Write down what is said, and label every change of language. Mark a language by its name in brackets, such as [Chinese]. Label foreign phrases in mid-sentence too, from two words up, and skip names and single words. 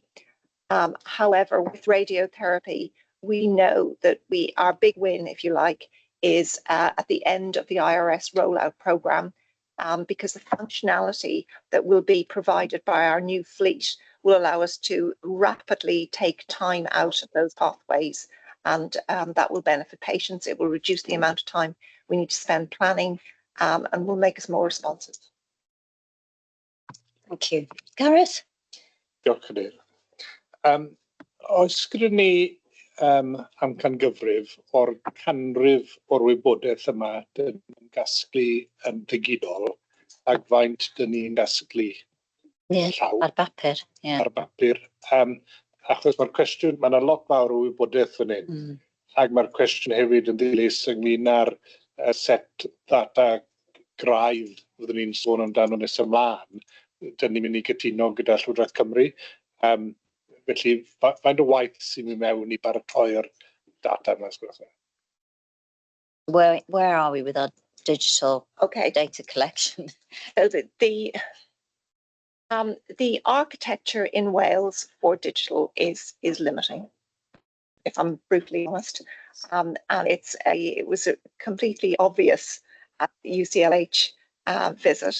[English] However, with radiotherapy, we know that our big win, if you like, is at the end of the IRS rollout program, because the functionality that will be provided by our new fleet will allow us to rapidly take time out of those pathways, and that will benefit patients. It will reduce the amount of time we need to spend planning, and will make us more responsive. Thank you. Gareth? [Welsh] Diolch Cadeirydd. Oes gyda ni amcangyfrif o'r canrif o'r wybodaeth yma dyn ni'n gasglu yn digidol, ac faint dyn ni'n gasglu llaw Ar bapur. ar bapur. Achos mae'r cwestiwn, mae yna lot fawr o wybodaeth fan hyn, ac mae'r cwestiwn hefyd yn ddilys ynglyn â'r set ddata graidd fyddwn ni'n sôn amdano nes ymlaen. Dyn ni'n mynd i gytuno gyda Llywodraeth Cymru. Felly, faint o waith sy'n mynd mewn i baratoi'r data yma? [English] Where are we with our digital data collection? So the architecture in Wales for digital is limiting, if I'm brutally honest, and it was completely obvious at the UCLH visit.